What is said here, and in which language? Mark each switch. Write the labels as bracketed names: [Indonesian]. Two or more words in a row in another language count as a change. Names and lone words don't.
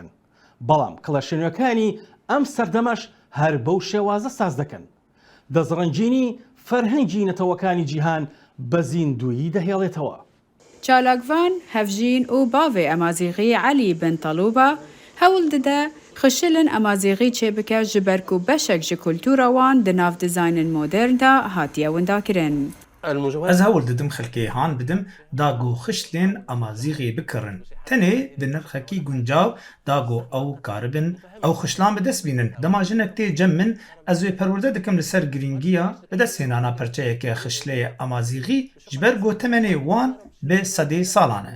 [Central Kurdish] بەڵام کڵەشێنەکانی ئەم سەردەمەش هەر بەو شێوازە ساز دەکەن. دەزڕەنجینی فەرهەنگی نەتەوەکانی جیهان بە زیندویی دەهێڵێتەوە. چالاکڤان هەڤژین و باڤێ ئەمازیغی عەلی بن تەڵوبە هەوڵ دەدە خشلن ئەمازیغی چێ بکە [Kurdish] ji ber ku beşek ji kultûra wan di nav dizaynin modern da hatiye windakirin. Ez hewl didim xelkê han bidim dago xişlên amazîğê bikirin. Tenê di nirxekî guncav dago ew karibin ew xişlan bi dest bînin. Dema jinek tê cem min ez wê perwerde dikim li ser girîngiya bi dest hênana perçeyeke xişlê amazîğî ji ber gotemenê wan bi sedê salan e.